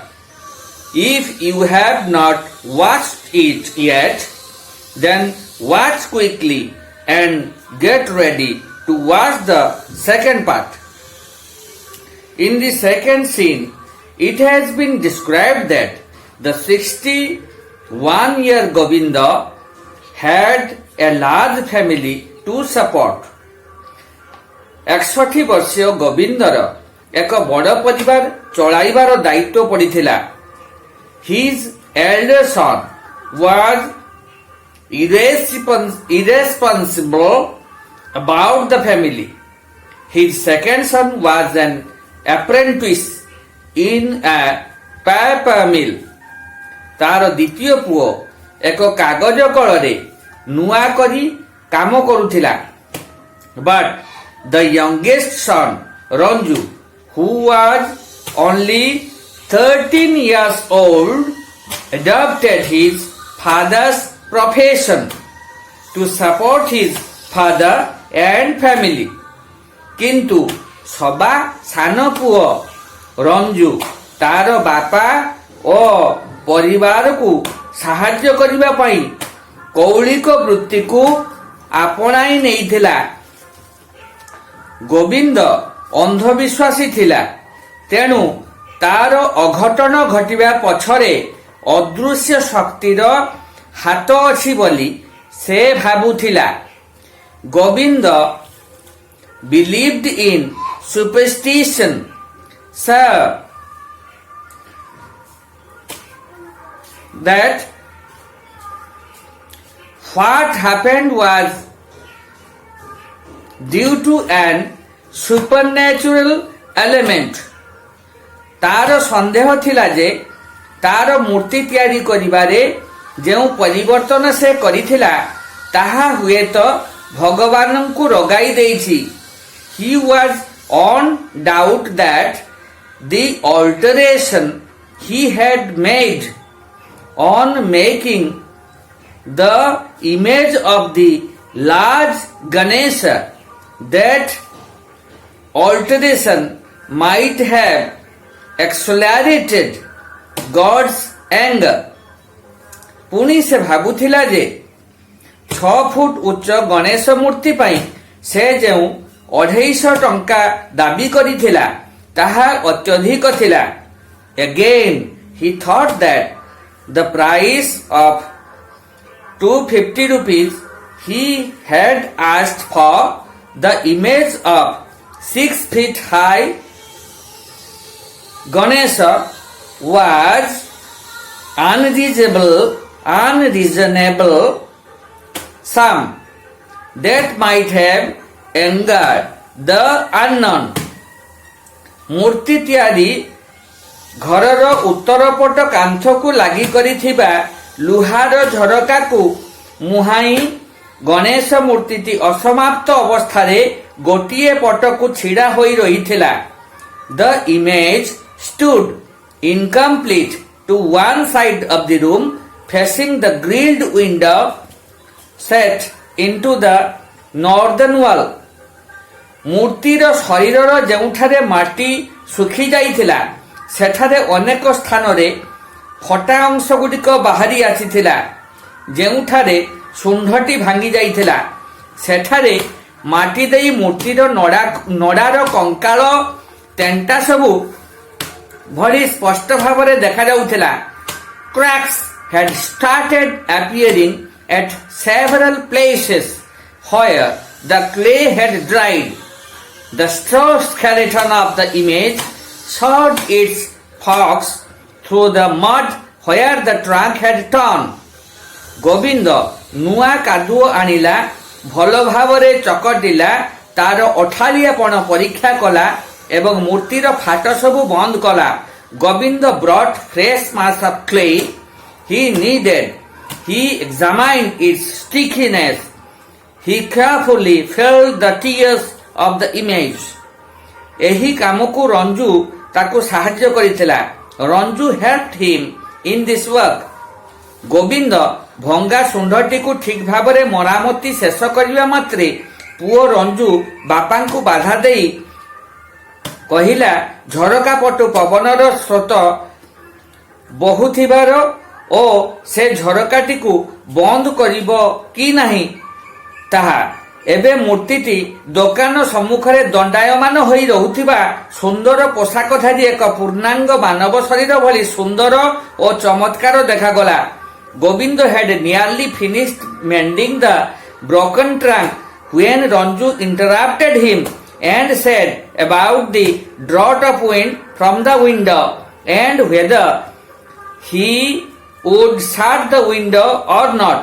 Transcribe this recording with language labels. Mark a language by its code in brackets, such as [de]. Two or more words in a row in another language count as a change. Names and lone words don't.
[en] If you have not watched it yet, then watch quickly and get ready to watch the second part. In the second scene, it has been described that the 61-year Govinda had a large family to support. [or] 61 ବର୍ଷୀୟ ଗୋବିନ୍ଦର ଏକ ବଡ଼ ପରିବାର ଚଳାଇବାର ଦାୟିତ୍ୱ ପଡ଼ିଥିଲା. [en] His elder son was irresponsible about the family. His second son was an apprentice in a paper mill. [or] ତାର ଦ୍ୱିତୀୟ ପୁଅ ଏକ କାଗଜ କଳରେ ନୂଆ କରି କାମ କରୁଥିଲା. [en] But the youngest son, Ranju, who was only 13 years old, adopted his father's profession to support his father and family. [or] କିନ୍ତୁ ସବା ସାନ ପୁଅ ରଞ୍ଜୁ ତାର ବାପା ଓ ପରିବାରକୁ ସାହାଯ୍ୟ କରିବା ପାଇଁ କୌଳିକ ବୃତ୍ତିକୁ ଆପଣାଇ ନେଇଥିଲା. ଗୋବିନ୍ଦ ଅନ୍ଧବିଶ୍ୱାସୀ ଥିଲା, ତେଣୁ ତାର ଅଘଟଣ ଘଟିବା ପଛରେ ଅଦୃଶ୍ୟ ଶକ୍ତିର ହାତ ଅଛି ବୋଲି ସେ ଭାବୁଥିଲା. [en] ଗୋବିନ୍ଦ believed in superstition, so that what happened was due to an supernatural element. [or] ତାର ସନ୍ଦେହ ଥିଲା ଯେ ତାର ମୂର୍ତ୍ତି ତିଆରି କରିବାରେ ଯେଉଁ ପରିବର୍ତ୍ତନ ସେ କରିଥିଲା ତାହା ହୁଏତ ଭଗବାନଙ୍କୁ ରଗାଇ ଦେଇଛି. [en] He was on doubt that the alteration he had made on making the image of the large Ganesha, that alteration might have accelerated God's anger. [or] ପୁଣି ସେ ଭାବୁଥିଲା ଯେ 6 ଫୁଟ ଉଚ୍ଚ ଗଣେଶ ମୂର୍ତ୍ତି ପାଇଁ ସେ ଯେଉଁ 250 ଟଙ୍କା ଦାବି କରିଥିଲା ତାହା ଅତ୍ୟଧିକ ଥିଲା. [en] Again, he thought that the price of 250 rupees he had asked for the image of 6 feet high Ganesha was unreasonable sum that might have angered the unknown. [or] ମୂର୍ତ୍ତି ତିଆରି ଘରର ଉତ୍ତର ପଟ କାନ୍ଥକୁ ଲାଗି କରିଥିବା ଲୁହାର ଝରକାକୁ ମୁହାଁଇ ଗଣେଶ ମୂର୍ତ୍ତିଟି ଅସମାପ୍ତ ଅବସ୍ଥାରେ ଗୋଟିଏ ପଟକୁ ଛିଡ଼ା ହୋଇ ରହିଥିଲା. [en] The image stood incomplete to one side of the room, facing the grilled window set into the northern wall. [or] ମୂର୍ତ୍ତିର ଶରୀରର ଯେଉଁଠାରେ ମାଟି ଶୁଖି ଯାଇଥିଲା ସେଠାରେ ଅନେକ ସ୍ଥାନରେ ଫଟା ଅଂଶ ଗୁଡ଼ିକ ବାହାରି ଆସିଥିଲା. ଯେଉଁଠାରେ ଶୁଣ୍ଢଟି ଭାଙ୍ଗି ଯାଇଥିଲା ସେଠାରେ ମାଟି ଦେଇ ମୂର୍ତ୍ତିର ନଡ଼ାର କଙ୍କାଳ ତେଣ୍ଟା ସବୁ ଭଳି ସ୍ପଷ୍ଟ ଭାବରେ ଦେଖାଯାଉଥିଲା. [en] Cracks had started appearing at several places where the clay had dried. The straw skeleton of the image showed its forks through the mud where the trunk had torn. [or] ଗୋବିନ୍ଦ ନୂଆ କାଦୁଅ ଆଣିଲା, ଭଲ ଭାବରେ ଚକଟିଲା, ତାର ଅଠାଳିଆପଣ ପରୀକ୍ଷା କଲା ଏବଂ ମୂର୍ତ୍ତିର ଫାଟ ସବୁ ବନ୍ଦ କଲା. [en] ଗୋବିନ୍ଦ brought fresh mass of clay he needed. He examined its stickiness. He carefully felt the tears of the image. [or] ଏହି କାମକୁ ରଞ୍ଜୁ ତାକୁ ସାହାଯ୍ୟ କରିଥିଲା। [en] ରଞ୍ଜୁ helped him in this work। [or] ଗୋବିନ୍ଦ ଭଙ୍ଗା ଶୁଣ୍ଢଟିକୁ ଠିକ୍ ଭାବରେ ମରାମତି ଶେଷ କରିବା ମାତ୍ରେ ପୁଅ ରଞ୍ଜୁ ବାପାଙ୍କୁ ବାଧା ଦେଇ କହିଲା, ଝରକା ପଟୁ ପବନର ସ୍ରୋତ ବହୁଥିବାର ଓ ସେ ଝରକାଟିକୁ ବନ୍ଦ କରିବ କି ନାହିଁ ତାହା। ଏବେ ମୂର୍ତ୍ତିଟି ଦୋକାନ ସମ୍ମୁଖରେ ଦଣ୍ଡାୟମାନ ହୋଇ ରହୁଥିବା ସୁନ୍ଦର ପୋଷାକଧାରୀ ଏକ ପୂର୍ଣ୍ଣାଙ୍ଗ ମାନବ ଶରୀର ଭଳି ସୁନ୍ଦର ଓ ଚମତ୍କାର ଦେଖାଗଲା। [en] ଗୋବିନ୍ଦ had nearly finished mending the broken trunk when Ranju interrupted him and said about the draught of wind from the window and whether he would shut the window or not.